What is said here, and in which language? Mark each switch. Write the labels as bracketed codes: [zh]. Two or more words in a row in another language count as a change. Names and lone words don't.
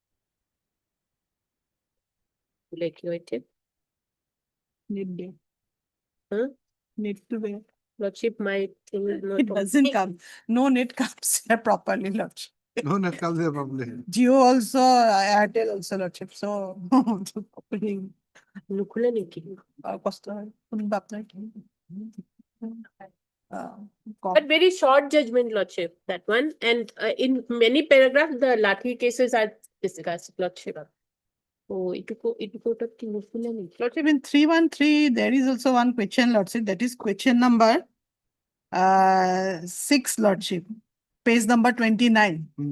[en] Like you, Need to. Huh? Need to be. Lordship, my thing is not. It doesn't come. No net comes here properly, Lordship. No, that comes here probably. Jio also, Airtel also, Lordship. So, opening. [as] নুখুলে নেকি? কষ্ট হয় শুনবা আপনার কি [en] But very short judgment, Lordship, that one. And in many paragraphs, the lathi cases are discussed, Lordship. Oh, Lordship, in 313, there is also one question, Lordship, that is question number 6, Lordship, page number 29.